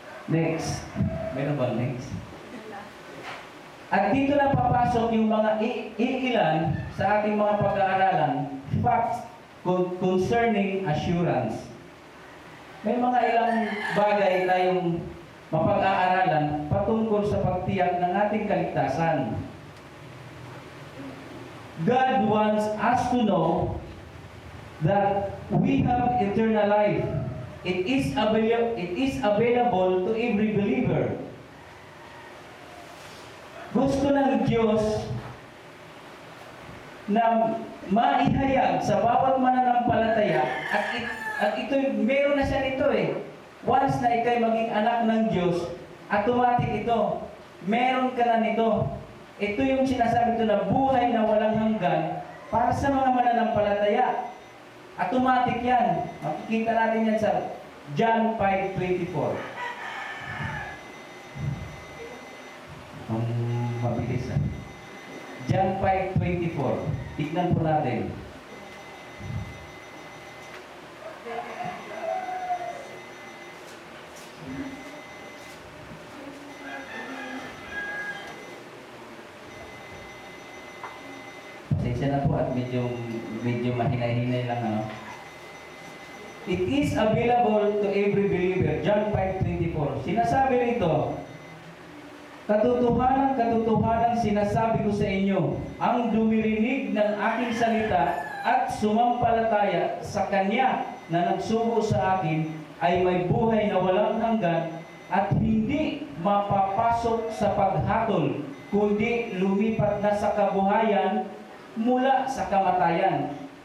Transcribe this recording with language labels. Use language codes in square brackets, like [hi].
[tl] Next. Meron ba next? At dito na papasok yung mga iilan sa ating mga pag-aaralan, [en] facts concerning assurance. [tl] May mga ilang bagay tayong mapag-aaralan patungkol sa pagtiyak ng ating kaligtasan. [en] God wants us to know that we have eternal life. It is available to every believer. [tl] Gusto ng Diyos na maihayag sa bawat mananampalataya at ito, meron na siya nito eh. Once na ikay maging anak ng Diyos, automatic ito. Meron ka na nito. Ito yung sinasabi ito na buhay na walang hanggan para sa mga mananampalataya. Automatic yan. Makikita natin yan sa John 5:24. Mabilis ah. John 5:24. Tignan po natin. Pasensya na po at medyo mahinay-hinay lang ano. [en] It is available to every believer. John 5:24. [tl] Sinasabi rito, katotohanan sinasabi ko sa inyo, ang dumirinig ng aking salita at sumampalataya sa Kanya na nagsugo sa akin ay may buhay na walang hanggan at hindi mapapasok sa paghatol, kundi lumipat na sa kabuhayan mula sa kamatayan.